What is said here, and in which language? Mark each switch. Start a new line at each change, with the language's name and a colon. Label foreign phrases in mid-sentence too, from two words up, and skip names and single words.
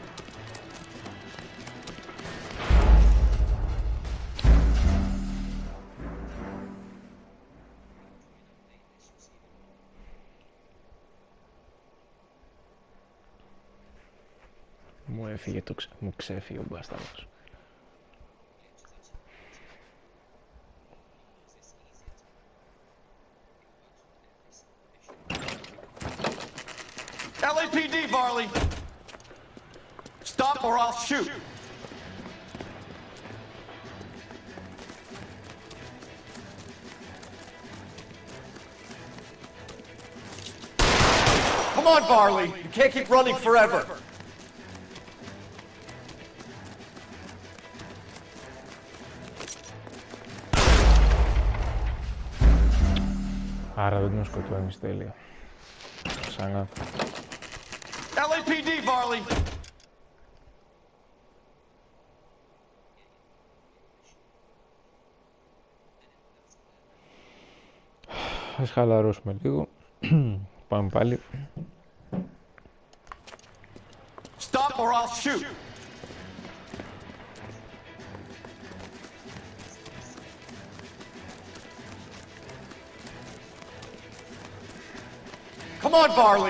Greek: Μου έφυγε μου ξέφυγε ο μπάσταρδος.
English: LAPD, Varley! Stop or I'll shoot! Come on, Varley! You can't keep running forever!
Greek: Άρα δεν τον σκοτώνεις, τέλεια. Ξανά.
English: LAPD, Varley!
Greek: Ας χαλαρώσουμε λίγο. Πάμε πάλι.
English: Stop or I'll shoot! Come on, Varley!